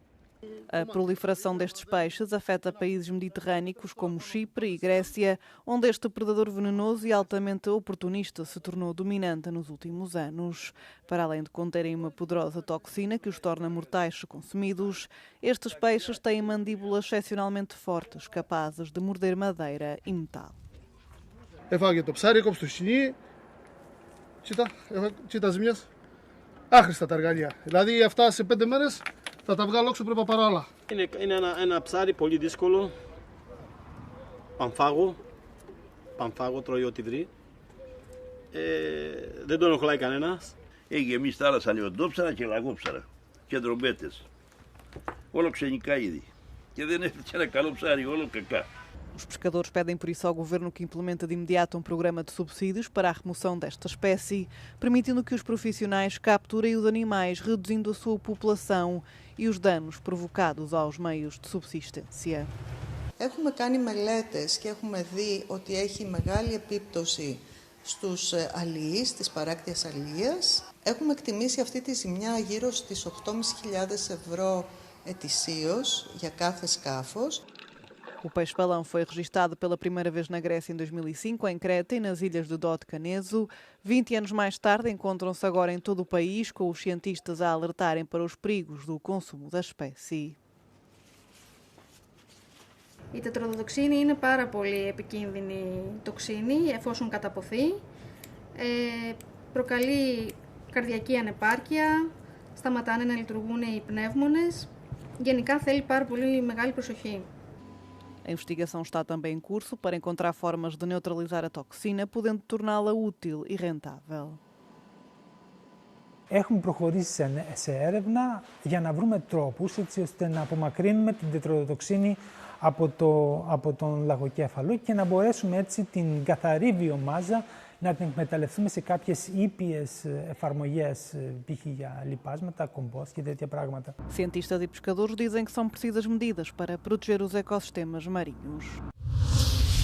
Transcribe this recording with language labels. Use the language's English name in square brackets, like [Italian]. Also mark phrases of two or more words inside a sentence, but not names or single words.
[Portuguese] A proliferação destes peixes afeta países mediterrâneos como Chipre e Grécia, onde este predador venenoso e altamente oportunista se tornou dominante nos últimos anos. Para além de conterem uma poderosa toxina que os torna mortais se consumidos, estes peixes têm mandíbulas excepcionalmente fortes, capazes de morder madeira e metal. [Greek] Έφαγε το ψάρι, έκοψε το χινί. Κοίτα ζημιές. Άχρηστα τα εργαλεία. Δηλαδή αυτά σε 5 μέρες θα τα βγάλω έξω, πρέπει να πάρω άλλα. Είναι ένα ψάρι πολύ δύσκολο. Πανφάγο, τρώει ό,τι βρει. Δεν τον οχλάει κανένας. Έχει γεμίσει θάλασσα λιοντόψαρα και λαγόψαρα και ντρομπέτες. Όλο ξενικά είδη. Και δεν έφτιαξε ένα καλό ψάρι, όλο κακά. [Portuguese] Os pescadores pedem por isso ao governo que implemente de imediato um programa de subsídios para a remoção desta espécie, permitindo que os profissionais capturem os animais, reduzindo a sua população e os danos provocados aos meios de subsistência. [Greek] Έχουμε κάνει μελέτες και έχουμε δει ότι έχει μεγάλη επίπτωση στους αλληλείς της παράκτιας αλληλείας. Έχουμε εκτιμήσει αυτή τη ζημιά γύρω στις 8.500 ευρώ ετησίως για κάθε σκάφος. [Portuguese] O peixe-balão foi registado pela primeira vez na Grécia em 2005, em Creta e nas ilhas de Dodecaneso. 20 anos mais tarde, encontram-se agora em todo o país, com os cientistas a alertarem para os perigos do consumo da espécie. [Greek] Η τετροδοτοξίνη είναι πάρα πολύ επικίνδυνη τοξίνη εφόσον καταποθεί. Προκαλεί καρδιακή ανεπάρκεια, σταματάνε να λειτουργούν οι πνεύμονες. Γενικά θέλει πάρα πολύ μεγάλη προσοχή. [Portuguese] A investigação está também em curso para encontrar formas de neutralizar a toxina, podendo torná-la útil e rentável. [Greek] Έχουμε προχωρήσει σε έρευνα για να βρούμε τρόπους έτσι ώστε να απομακρύνουμε την τετροδοτοξίνη από τον λαγοκέφαλο και να μπορέσουμε έτσι την καθαρή βιομάζα να την εκμεταλλευτούμε σε κάποιες ήπιες εφαρμογές, π.χ. για λιπάσματα, κομπόστ και τέτοια πράγματα. [Portuguese] Cientistas e pescadores dizem que são precisas medidas para proteger os ecossistemas marinhos.